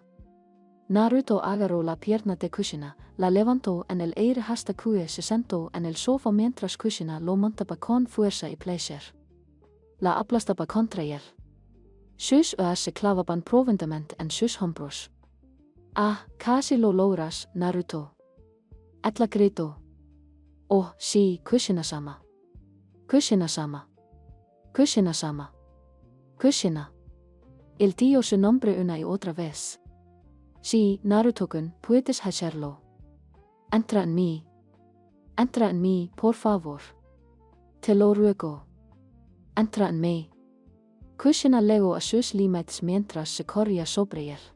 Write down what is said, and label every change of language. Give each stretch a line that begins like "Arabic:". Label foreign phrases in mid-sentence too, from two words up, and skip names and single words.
Spanish: Naruto agarró la pierna de Kushina, la levantó en el aire hasta que se sentó en el sofá mientras Kushina lo montaba con fuerza y placer. La aplastaba contra él. Sus ojos se clavaban profundamente en sus hombros. Ah, casi lo logras, Naruto. Atla gritó. Oh, sí, Kushina-sama. Kushina-sama. Kushina-sama. Kushina. El tío su nombre una y otra vez. Sí, Naruto-kun, puedes hacerlo. Entra en mí. Entra en mí, por favor. Te lo ruego. Entra en mí. Kushina legó a sus límites mientras se corría sobre él.